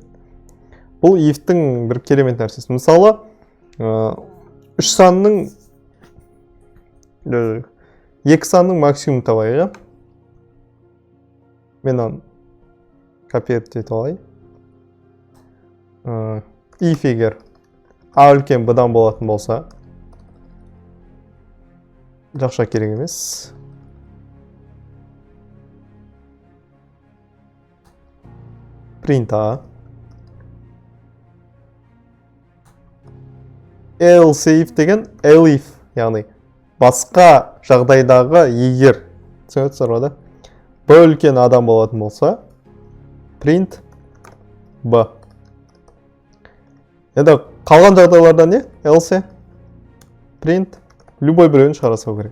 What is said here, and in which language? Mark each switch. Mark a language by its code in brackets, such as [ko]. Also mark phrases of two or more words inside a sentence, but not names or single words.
[kk] Бұл if-тің бір керемет нәрсесі. Мысалы, 3 санның 2 санның максимум табайық. Мен оны копировать етіп алайын. If егер A үлкен B-дан болатын болса, жақша керек емес. [en] Print A. Else if [kk] деген elif, яғни басқа жағдайдағы егер, түсінесіздер ғой да? B үлкен A-дан болатын болса, [en] print B. [kk] Енді қалған жағдайларда не? [en] Else print [kk] любой біреуін шығарасау керек.